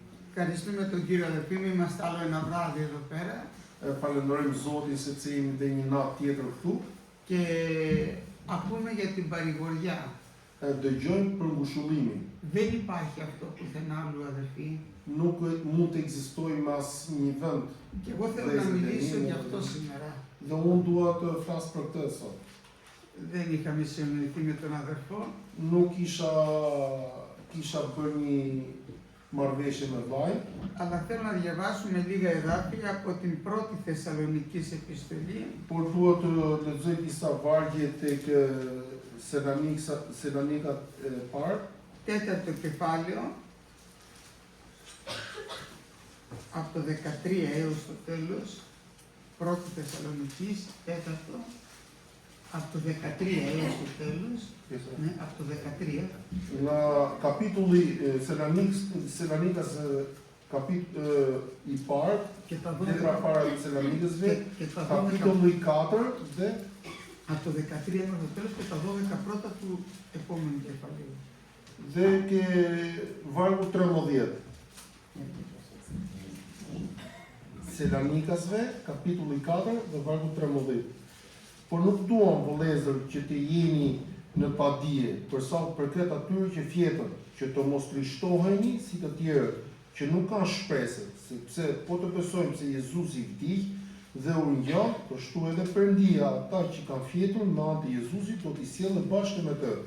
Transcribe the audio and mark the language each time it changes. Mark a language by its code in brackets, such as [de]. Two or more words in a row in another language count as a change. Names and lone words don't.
[el] Ευχαριστούμε τον κύριο αδερφή μου, είμαστε άλλο ένα βράδυ εδώ πέρα. [sq] Falenderojmë Zotin sepse jemi dhe një natë tjetër këtu. [el] Και ακούμε για την παρηγοριά. [sq] Dëgjojmë për ngushëllimin. [el] Δεν υπάρχει αυτό πουθενά άλλου αδερφή. [sq] Nuk mund të ekzistojë në asnjë vend. [el] Και εγώ θέλω να μιλήσω για αυτό σήμερα. [sq] Dhe unë dua të flas për këtë sot. [el] Δεν είχαμε συνεννοηθεί με τον αδερφό. [sq] Nuk kisha bërë një marrëveshje me vllajën. [el] Αλλά θέλω να διαβάσουμε λίγα εδάφια από την πρώτη Θεσσαλονικής επιστολή. [sq] Por dua të lexoj disa vargje tek Salonika parë. [el] Τέταρτο κεφάλαιο. Από το 13 έως το τέλος. Πρώτη Θεσσαλονικής, τέταρτο. Από το 13 έως το τέλος. Ναι, από το 13. [sq] Nga kapitulli Salonikas i parë, letra para e Salonikësve, kapitulli 4 dhe [el] από το 13 έως το τέλος και τα 12 πρώτα του επόμενου κεφαλαίου. [sq] Dhe ke vargu 13. Salonikasve, kapitulli 4 dhe vargu 13. Por nuk duam vëllezër që të jeni në padije, përsa përket atyre që fjetën, që të mos trishtoheni si të tjerët, që nuk kanë shpresë, sepse po të besojmë se Jezusi vdiq dhe u ngjall, kështu edhe Perëndia ata që kanë fjetur në anë të Jezusit do t'i sjellë bashkë me të.